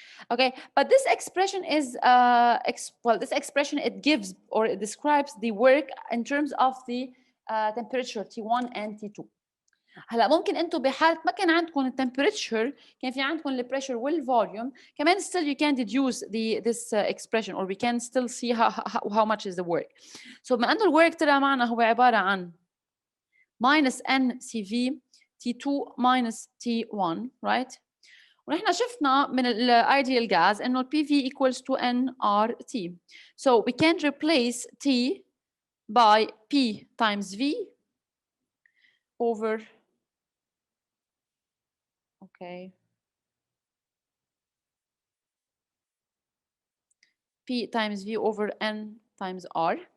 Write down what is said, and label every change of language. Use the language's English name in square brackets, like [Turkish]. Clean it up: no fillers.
[English] Okay, but this expression is, this expression, it gives or it describes the work in terms of the temperature T1 and T2. [Arabic] هلا ممكن انتم بحاله ما كان عندكم التمبريتشر كان في عندكم البريشر والفوليوم كمان [English] still you can deduce this expression, or we can still see how much is the work. [Arabic] So بما انه الورك طلع معنا هو عباره عن minus ncv T2 minus T1, right? ونحن شفنا من ideal gas انه PV equals to nRT. [English] So we can replace T by P times V over, okay, P times V over N times R.